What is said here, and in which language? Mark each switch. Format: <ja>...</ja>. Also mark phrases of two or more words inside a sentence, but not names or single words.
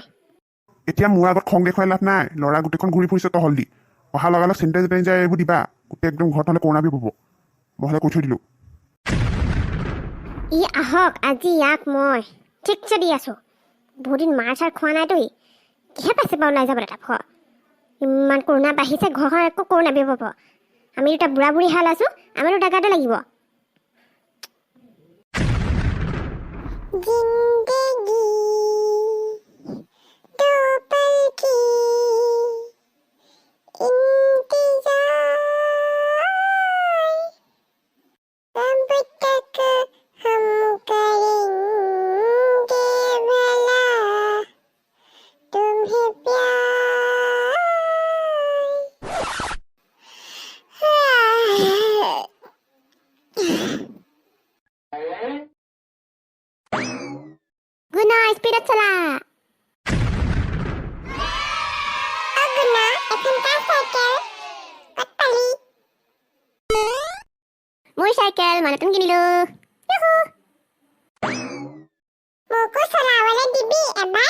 <as>এতিয়া মোৰ আগত খং দেখুৱাই লাভ নাই ল'ৰা গোটেইখন ঘূৰি ফুৰিছে তহল দি অহা লগালগ চেনিটাইজাৰ এইবোৰ দিবা গোটেই একদম ঘৰত হ'লে কৰোণা পাব মই হ'লে কৈ থৈ দিলোঁ ই আহক আজি ইয়াক মই ঠিকছে দি আছোঁ বহুত দিন মাৰ চাৰ খোৱা নাইতো ই কিহে পাইছে বাৰু ওলাই যাবলৈ তাক ইমান কৰোণা বাঢ়িছে ঘৰখন একো কৰোণা বিয়পাব আমি দুটা বুঢ়া বুঢ়ী হাল আছোঁ আমি দুটা গাতে লাগিব</as> <hi>जिंदगी दो पल की इंतजार कब तक हम करेंगे भला तुम्हें प्यार</hi> <as>স্পীডত চলা গুণা এখন কাৰ চাইকেল ক'ত পালি মোৰ চাইকেল মই নতুন কিনিলো মোকো চলাবলৈ দিবি এবাৰ</as>